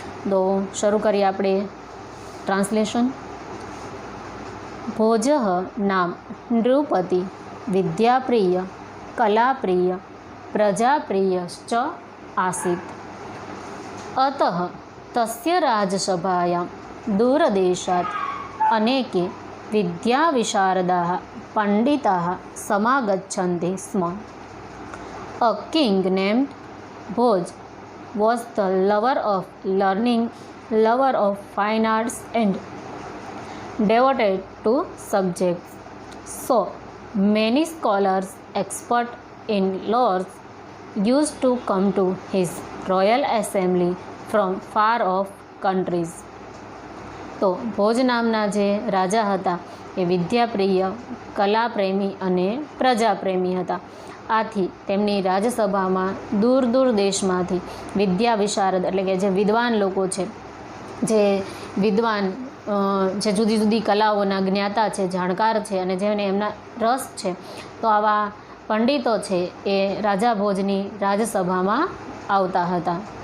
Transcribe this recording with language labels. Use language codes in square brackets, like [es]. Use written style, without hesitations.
[gu] તો શરૂ કરીએ આપણે ટ્રાન્સલેશન. [sa] ભોજ નામ નૃપતિ વિદ્યાપ્રિય કલાપ્રિય પ્રજાપ્રિયશ્ચ આસીત. અતઃ તસ્ય રાજસભાયાં દૂરદેશાत् અનેકે વિદ્યાવિશારદાः પંડિતાः સમાગચ્છन्ति સ્મ. [en] A king named Bhoj was the lover of learning, lover of fine arts and devoted to subjects. So many scholars, expert in laws, used to come to his royal assembly from far off countries. [gu] તો ભોજ નામના જે રાજા હતા એ વિદ્યાપ્રિય, કલાપ્રેમી અને પ્રજાપ્રેમી હતા. આથી તેમની રાજસભામાં દૂર દૂર દેશમાંથી વિદ્યા વિશારદ એટલે કે જે વિદ્વાન લોકો છે, જે વિદ્વાન જે જુદી જુદી કલાઓના જ્ઞાતા છે, જાણકાર છે અને જેને એમના રસ છે, તો આવા પંડિતો છે એ રાજા ભોજની રાજસભામાં આવતા હતા.